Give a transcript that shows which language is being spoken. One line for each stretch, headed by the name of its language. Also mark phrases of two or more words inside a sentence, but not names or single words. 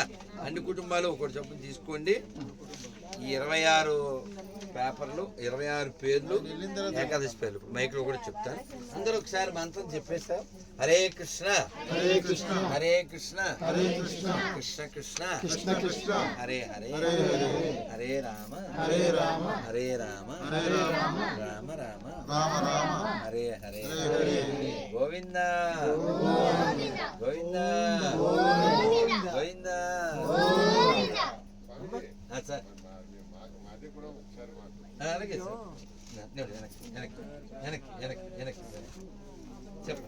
Telugu: అన్ని కుటుంబాలు ఒకటి చొప్పున తీసుకోండి. ఈ 26 పేపర్లు, 26 పేర్లు, ఏకాదశి పేర్లు మైక్లో కూడా చెప్తాను. అందరూ ఒకసారి మంత్రం చెప్పేస్తారు. హరే కృష్ణ హరే కృష్ణ హరే కృష్ణ హరే కృష్ణ కృష్ణ కృష్ణ కృష్ణ కృష్ణ హరే హరే హరే రామ హరే రామ హరే రామ హరే రామ రామ రామ రామ రామ హరే హరే గోవింద గోవింద గోవింద. సార్ అలాగే సార్. వెనక్కి చెప్పండి.